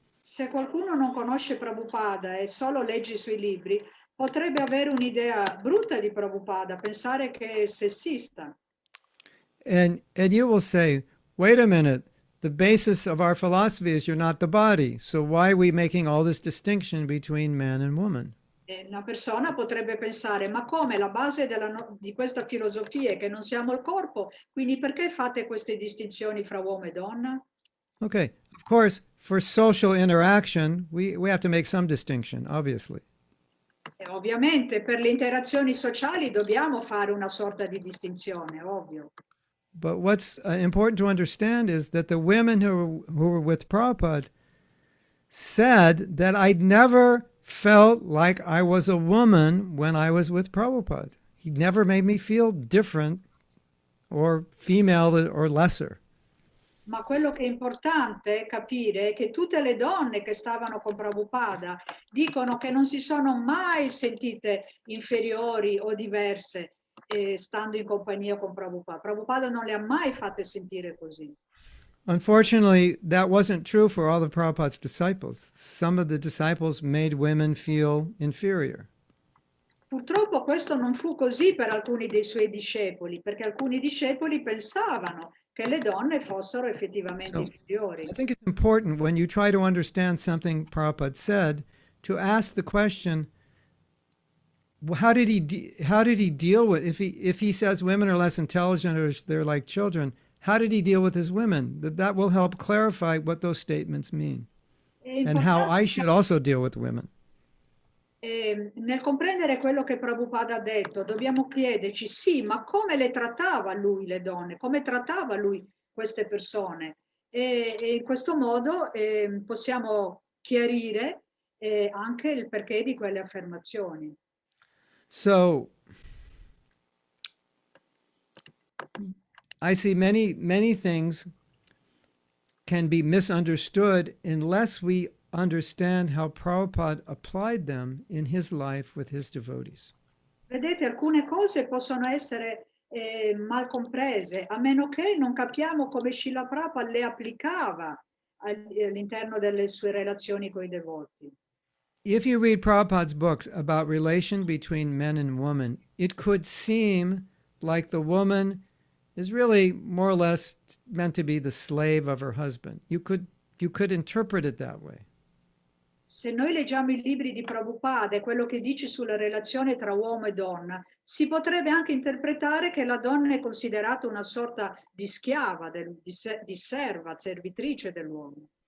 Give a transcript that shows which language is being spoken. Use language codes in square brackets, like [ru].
[it] Se qualcuno non conosce Prabhupada e solo legge i suoi libri, potrebbe avere un'idea brutta di Prabhupada, pensare che è sessista. [en] And you will say, wait a minute, the basis of our philosophy is you're not the body. So why are we making all this distinction between man and woman? [it] Una persona potrebbe pensare, ma come la base di questa filosofia è che non siamo il corpo, quindi perché fate queste distinzioni fra uomo e donna? [en] Okay, of course, for social interaction, we have to make some distinction, obviously. [it] E ovviamente per le interazioni sociali dobbiamo fare una sorta di distinzione, ovvio. [en] But what's important to understand is that the women who were with Prabhupada said that I'd never felt like I was a woman when I was with Prabhupada. He never made me feel different or female or lesser. [it] Ma quello che è importante capire è che tutte le donne che stavano con Prabhupada dicono che non si sono mai sentite inferiori o diverse stando in compagnia con Prabhupada. Prabhupada non le ha mai fatte sentire così. [en] Unfortunately, that wasn't true for all of Prabhupada's disciples. Some of the disciples made women feel inferior. [it] Purtroppo questo non fu così per alcuni dei suoi discepoli, perché alcuni discepoli pensavano che le donne fossero effettivamente inferiori. [en] I think it's important when you try to understand something Prabhupada said to ask the question, how did he deal with, if he says women are less intelligent or they're like children, how did he deal with his women? That will help clarify what those statements mean and how I should also deal with women. [it] Nel comprendere quello che Prabhupada ha detto, dobbiamo chiederci, sì, ma come le trattava lui le donne? Come trattava lui queste persone? E in questo modo possiamo chiarire anche il perché di quelle affermazioni. [en] So, I see many things can be misunderstood unless we understand how Prabhupada applied them in his life with his devotees. [it] Vedete, alcune cose possono essere mal comprese, a meno che non capiamo come Srila Prabhupada le applicava all'interno delle sue relazioni con i devoti. [en] If you read Prabhupada's books about relation between men and women, it could seem like the woman is really more or less meant to be the slave of her husband. You could interpret it that way. [it] Se noi leggiamo i libri di Prabhupada e quello che dice sulla relazione tra uomo e donna, si potrebbe anche interpretare che la donna è considerata una sorta di schiava, di serva, servitrice dell'uomo.